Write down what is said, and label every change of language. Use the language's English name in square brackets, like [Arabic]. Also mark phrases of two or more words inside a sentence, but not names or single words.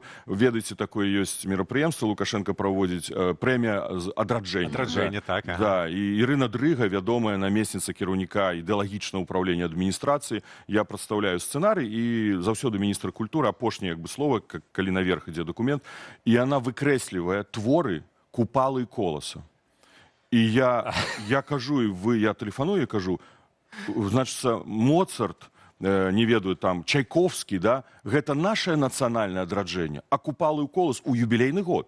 [Belarusian] Ведаеце, такое ёсць мерапрыемства, Лукашенко праводзіць прэмія адраджэння. Адраджэнне, так. Да, і Ірына Дрыга, вядомая намесніца кіраўніка ідэалагічнага ўправлення адміністрацыі. Я прадстаўляю сцэнарый, і заўсёды міністр культуры, апошняе слова, калі наверх ідзе документ, [Russian] и она [Belarusian] выкрэслівае творы Купалы і Коласа. І я кажу, я тэлефаную, я кажу, значыцца, Моцарт, не ведаю, там, Чайковскі, да, гэта нашае нацыянальнае адраджэнне, а Купалы і Колас у юбілейны год.